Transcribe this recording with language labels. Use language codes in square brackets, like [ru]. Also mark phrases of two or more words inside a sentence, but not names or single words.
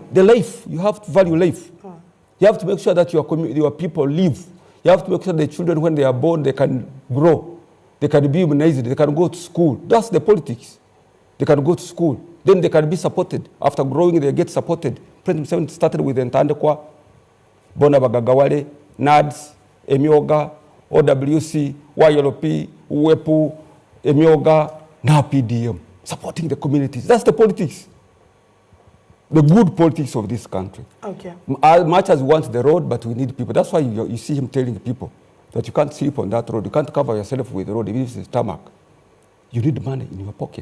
[en] The life, you have to value life. You have to make sure that your people live. You have to make sure the children, when they are born, they can grow. They can be immunized. They can go to school. That's the politics. They can go to school. Then they can be supported. After growing, they get supported. President Museveni started with Ntandekwa, Bona Bagagawale, NADS, Emyoga, OWC, YLP, UWEPU, Emyoga, now PDM, supporting the communities. That's the politics. The good politics of this country. Okay. As much as we want the road, but we need people. That's why you see him telling people that you can't sleep on that road. You can't cover yourself with the road, even if it's tarmac. You need money in your pocket.